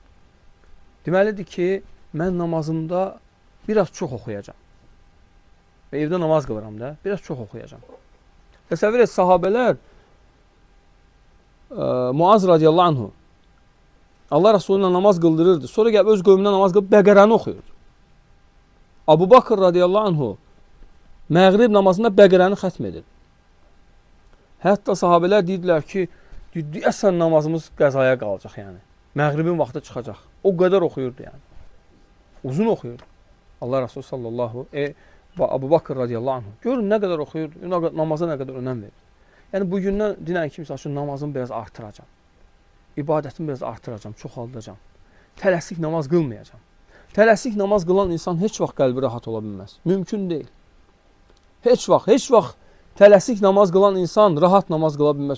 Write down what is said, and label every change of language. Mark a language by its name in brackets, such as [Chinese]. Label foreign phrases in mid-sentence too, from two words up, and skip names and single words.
[Azerbaijani] Deməlidir ki, mən namazımda biraz çox oxuyacam. Və evdə namaz qılıram da, biraz çox oxuyacam. Təsəvvür et, sahabələr Muaz [Arabic] رضي الله عنه [Azerbaijani] Allah Rasuluna namaz qıldırırdı. Sonra gəlib öz qövmünə namaz qılıb Bəqərəni oxuyurdu. Abu Bakr [Arabic] رضي الله عنه [Azerbaijani] məğrib namazında Bəqərəni xətm edir. Hətta sahabələr deyirdilər ki, deyəsən namazımız qəzaya qalacaq yəni. Məğribin vaxtı çıxacaq. O qədər oxuyurdu yəni. Uzun oxuyurdu. Allah Rasulü sallallahu Abu Bakr [Arabic] رضي الله عنه. [Azerbaijani] Görün nə qədər oxuyurdu, namaza nə qədər önəm verir. Yəni bugündən dinən ki, misal üçün namazımı biraz artıracam. İbadətimi biraz artıracam, çoxaldacam. Tələsik namaz qılmayacam. Tələsik namaz qılan insan heç vaxt qəlbi rahat ola bilməz. Mümkün deyil. Heç vaxt tələsik namaz qılan insan rahat namaz qıla bilməz.